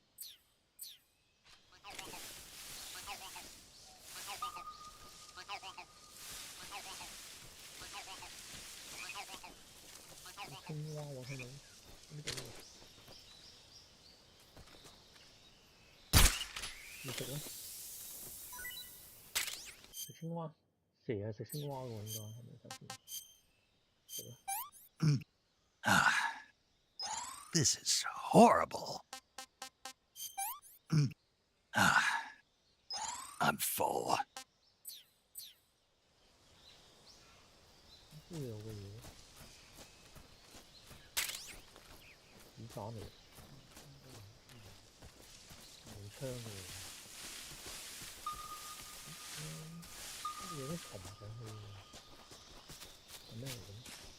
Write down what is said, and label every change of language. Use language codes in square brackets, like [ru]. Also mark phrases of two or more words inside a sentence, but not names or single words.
[yue] 青蛙我聽到呢度，你食啦，食青蛙，蛇係食青蛙喎，應該係咪首先？食啦。 [en] This is horrible. I'm full. [yue] 呢度有個嘢，子彈嚟，冇槍嘅喎，啲嘢都擒上去喎，係咩嚟嘅咧？